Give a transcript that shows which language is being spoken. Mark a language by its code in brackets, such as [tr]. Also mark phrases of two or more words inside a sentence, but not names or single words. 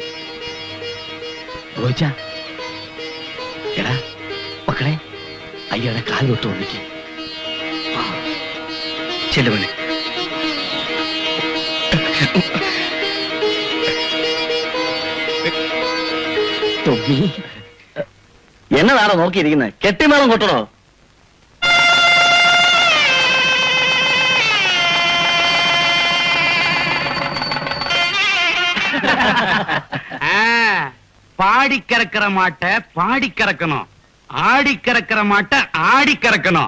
[ml] റോയ്ച്ച, എടാ മക്കളെ, അയ്യയുടെ കാൽ തൊട്ട് ഒന്നിക്ക് ചെല്ലുവനെ. എന്നതാണോ നോക്കിയിരിക്കുന്നത്? കെട്ടിമേളം കൊട്ടണോ? [ta] பாடி கறக்கிற மாட்டை பாடி கறக்கணும், ஆடி கறக்கிற மாட்டை ஆடி கறக்கணும்.